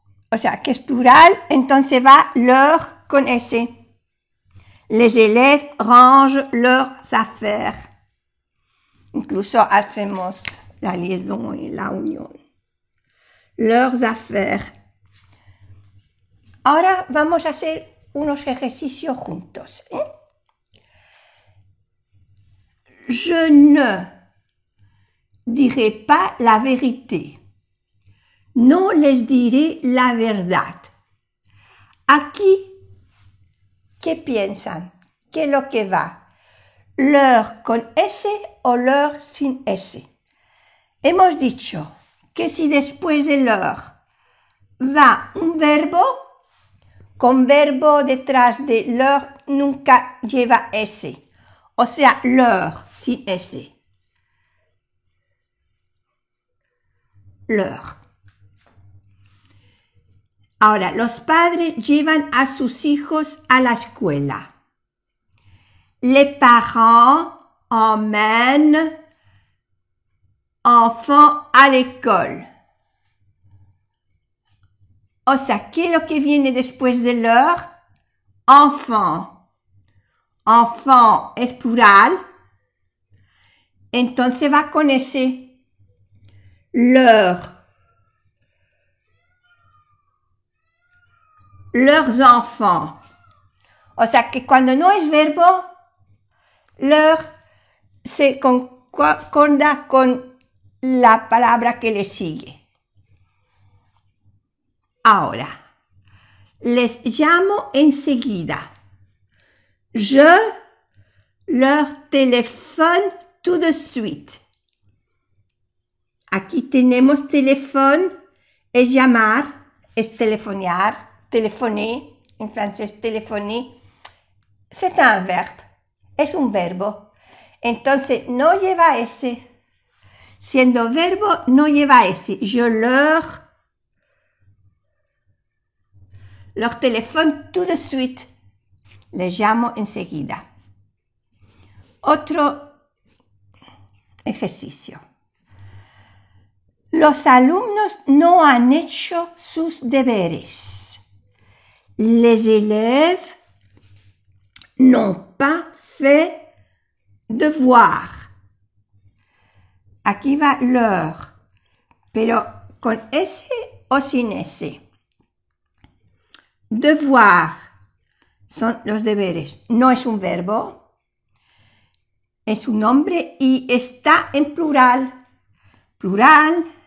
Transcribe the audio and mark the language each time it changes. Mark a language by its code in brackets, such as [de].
[es] O sea, que es plural, entonces va leur con S. [fr] Les élèves rangent leurs affaires. [es] Incluso hacemos la liaison y la unión. [fr] Leurs affaires. [es] Ahora vamos a hacer unos ejercicios juntos. [fr] Je ne dirai pas la vérité. [es] No les diré la verdad. Aquí, ¿qué piensan? ¿Qué es lo que va? ¿Leur con S o leur sin S? Hemos dicho que si después de leur va un verbo, con verbo detrás de leur nunca lleva S. O sea, leur sin S. [fr] Leur. [es] Ahora, los padres llevan a sus hijos a la escuela. [fr] Les parents emmènent enfants à l'école. [es] O sea, ¿qué es lo que viene después de leur? Enfant. Enfant es plural. Entonces va con ese. Leur. [fr] Leurs enfants. [es] O sea que cuando no es verbo, leur se concorda con la palabra que le sigue. Ahora, les llamo enseguida. [fr] Je leur téléphone tout de suite. [es] Aquí tenemos teléfono, es llamar, es telefonear, téléphoner, en francés téléphoner. [fr] C'est un verbe, [es] es un verbo. Entonces no lleva S. Siendo verbo no lleva S. [fr] Je leur téléphone tout de suite. [es] Les llamo enseguida. Otro ejercicio. Los alumnos no han hecho sus deberes. [fr] Les élèves n'ont pas fait devoir. [es] Aquí va leur, pero con S o sin S. Devoir son los deberes. No es un verbo, es un nombre y está en plural. Plural.